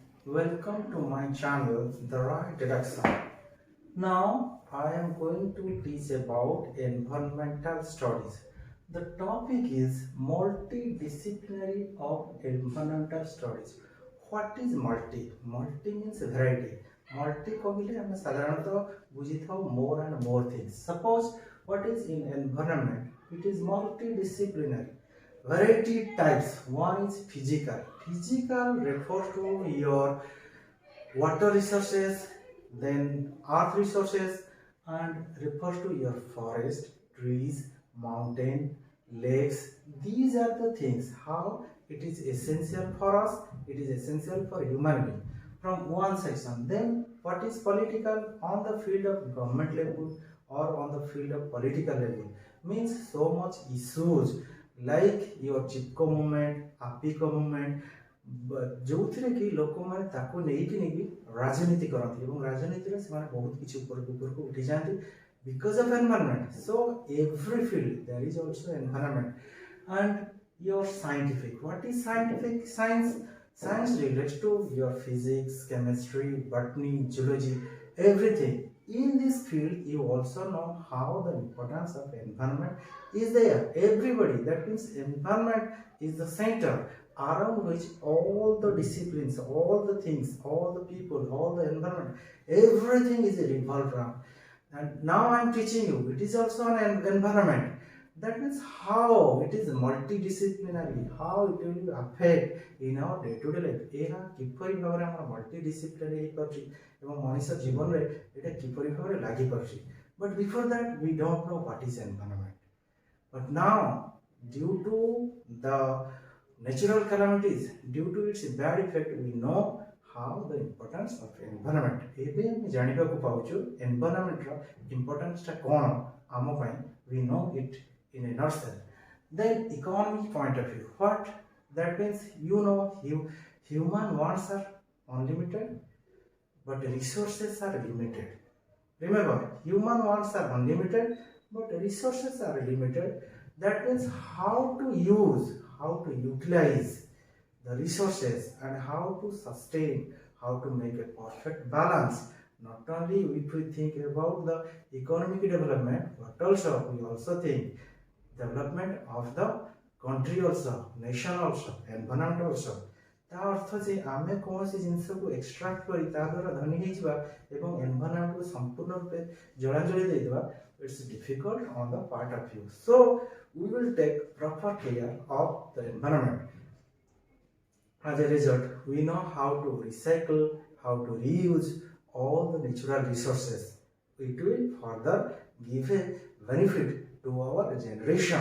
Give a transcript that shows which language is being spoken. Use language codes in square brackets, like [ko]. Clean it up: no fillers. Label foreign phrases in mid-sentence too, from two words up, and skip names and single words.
[en] Welcome to my channel, The Right Direction. Now, I am going to teach about environmental studies. The topic is multidisciplinary of environmental studies. What is multi? Multi means variety. [or] Multi କହିଲେ ଆମେ ସାଧାରଣତଃ ବୁଝିଥାଉ [en] more and more things. Suppose what is in environment? It is multidisciplinary. Variety types. One is physical. Physical refers to your water resources, then earth resources, and refers to your forest, trees, mountain, lakes. These are the things how it is essential for us, it is essential for human being. From one section, then what is political on the field of government level or on the field of political level means so much issues like your Chipko movement, Apiko movement, [or] ଯୋଉଥିରେ କି ଲୋକମାନେ ତାକୁ ନେଇକି ରାଜନୀତି କରନ୍ତି ଏବଂ ରାଜନୀତିରେ ସେମାନେ ବହୁତ କିଛି ଉପରକୁ ଉଠି ଯାଆନ୍ତି [en] because of environment. So every field there is also environment. And your scientific, what is scientific? Science relates to your physics, chemistry, botany, geology, everything. In this field you also know how the importance of environment is there. Everybody, that means environment is the center around which all the disciplines, all the things, all the people, all the environment, everything is revolved around. And now I am teaching you, it is also an environment. That means how it is multidisciplinary, how it will affect in our day-to-day life. [or] ଏହା କିପରି ଭାବରେ ଆମର multidisciplinary ହେଇପାରୁଛି ଏବଂ ମଣିଷ ଜୀବନରେ ଏଇଟା କିପରି ଭାବରେ ଲାଗିପାରୁଛି. [en] But before that we don't know what is environment. But now due to the natural calamities, due to its bad effect, we know how the importance of environment. [or] ଏବେ ଆମେ ଜାଣିବାକୁ ପାଉଛୁ environment ର importance ଟା କ'ଣ ଆମ ପାଇଁ. [en] We know it in a nutshell. Then economic point of view, what that means, you know, human wants are unlimited but resources are limited. Remember, human wants are unlimited but resources are limited. That means how to use, how to utilize the resources and how to sustain, how to make a perfect balance. Not only if we think about the economic development, but also we also think development of the country also, nation also, environment also. [or] ତା ଅର୍ଥ ଯେ ଆମେ କୌଣସି ଜିନିଷକୁ ଏକ୍ସଟ୍ରାକ୍ଟ କରି ତା ଦ୍ୱାରା ଧନୀ ହେଇଯିବା ଏବଂ ଏନଭାରନମେଣ୍ଟକୁ ସମ୍ପୂର୍ଣ୍ଣ ରୂପେ ଜଳାଞ୍ଜଳି ଦେଇଦେବା, [en] it's difficult on the part of you. So we will take proper care of the environment. As a result, we know how to recycle, how to reuse all the natural resources. It will further give a benefit to our generation.